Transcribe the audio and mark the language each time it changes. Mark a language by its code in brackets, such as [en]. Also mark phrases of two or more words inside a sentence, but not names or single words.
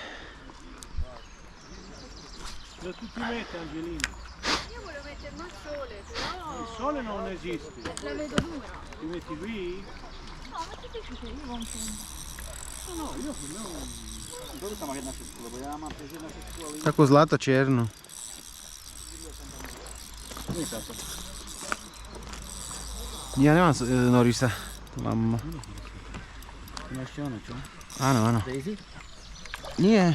[it] Dove tu ti metti, Angelina? Io volevo mettermi al sole, però Il sole non esiste. la vedo dura. Ti metti qui? No, ma ti piace che io compro. [sk] Takú zlato čiernu. Ja nemám Norisa. Mám... Áno, áno. Nie.